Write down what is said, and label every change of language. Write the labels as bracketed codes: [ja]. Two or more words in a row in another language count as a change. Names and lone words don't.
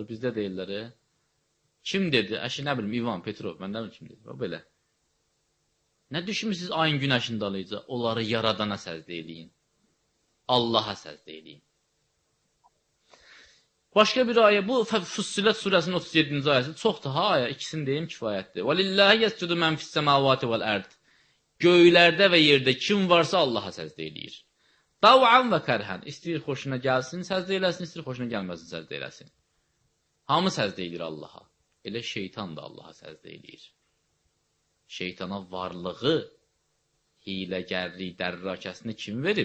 [az] Bizdə deyirlər, kim dedi? Əşi, nə bilim, İvan Petrov, mən nə bilim, kim dedi? O belə. Nə düşünmürsünüz ayın günəşin dalıca? Onları yaradana səcdə eləyin. Allaha səcdə eləyin. Başqa bir ayə, bu Fussilet surəsinin 37-ci ayəsi, çoxdur, ha ayə, ikisini deyim kifayətdir. [ar] وَلِلَّهِ يَسْجُدُ مَنْ فِي السَّمَاوَاتِ وَالْأَرْضِ. [az] Göylərdə və yerdə kim varsa Allaha səcdə eləyir. [ar] طوعا وكرها, [az] istəyir xoşuna gəlsin, səcdə eləsin, istəyir xoşuna gəlməsin, səcdə eləsin. Hamı səcdə eləyir Allaha. Elə şeytan da Allaha səcdə eləyir. Şeytana varlığı, hiləgərlik, dərrakəsini kim verib?